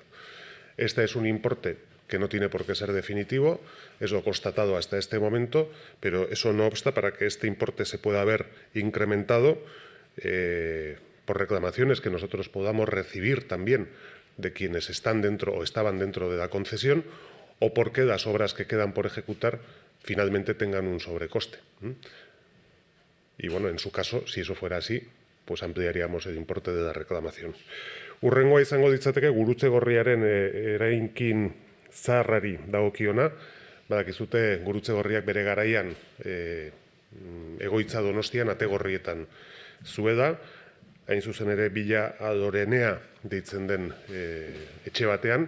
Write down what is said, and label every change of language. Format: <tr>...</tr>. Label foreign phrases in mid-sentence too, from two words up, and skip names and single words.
<es>Este es un importe que no tiene por qué ser definitivo, es lo constatado hasta este momento, pero eso no obsta para que este importe se pueda ver incrementado por reclamaciones que nosotros podamos recibir también de quienes están dentro o estaban dentro de la concesión, o porque las obras que quedan por ejecutar finalmente tengan un sobrecoste. Y en su caso, si eso fuera así, ampliaríamos el importe de la reclamación.</es> <eu>Hurrengoa izango ditzateke Gurutze Gorriaren eraikin zaharrari dagokiona. Badakizute Gurutze Gorriak bere garaian egoitza Donostian Ategorrietan zuela, hain zuzen ere Villa Adorenea deitzen den etxe batean.</eu>